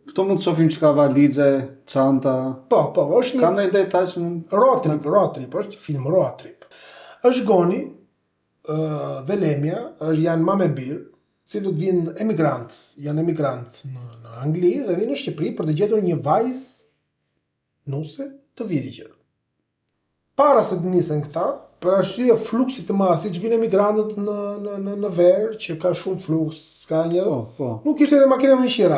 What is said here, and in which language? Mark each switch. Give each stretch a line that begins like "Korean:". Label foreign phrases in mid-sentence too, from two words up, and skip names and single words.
Albanian: Këto mund të shohim çka valize, çanta. Po, është Ka ndonjë detaj që
English: road trip,
Albanian: është film
English: road trip.
Albanian: Është Goni dhe Lemja, janë mamë e birë, cilët vinë janë emigrant në Angli dhe vinë në Shqipëri për të gjetur një vajzë nuse të virgjër. Para se të nisen këta, për arsye fluksit të madh, siç vinë emigrantët në verë, që ka shumë fluks, s'ka nuk ishte edhe makina me qira.